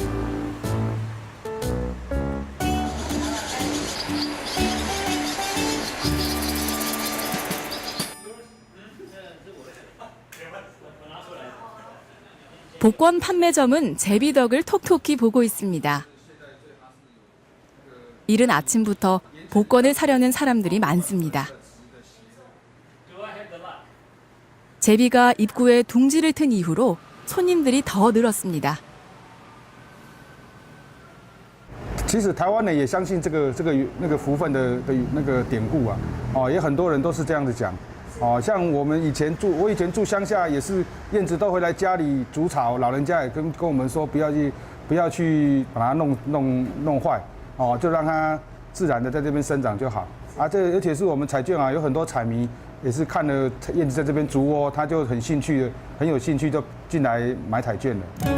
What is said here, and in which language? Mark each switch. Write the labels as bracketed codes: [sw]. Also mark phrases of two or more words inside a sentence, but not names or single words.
[ko] 복권 판매점은 제비덕을 톡톡히 보고 있습니다. 이른 아침부터 복권을 사려는 사람들이 많습니다. 제비가 입구에 둥지를 튼 이후로 손님들이 더 늘었습니다. [zh] 其实台湾人也相信这个福分的那个典故啊，也很多人都是这样子讲。像我以前住乡下，也是燕子都会来家里筑巢，老人家也跟我们说不要去把它弄坏，就让它自然的在这边生长就好。而且是我们彩券有很多彩迷也是看了燕子在这边筑窝，他就很有兴趣就进来买彩券了。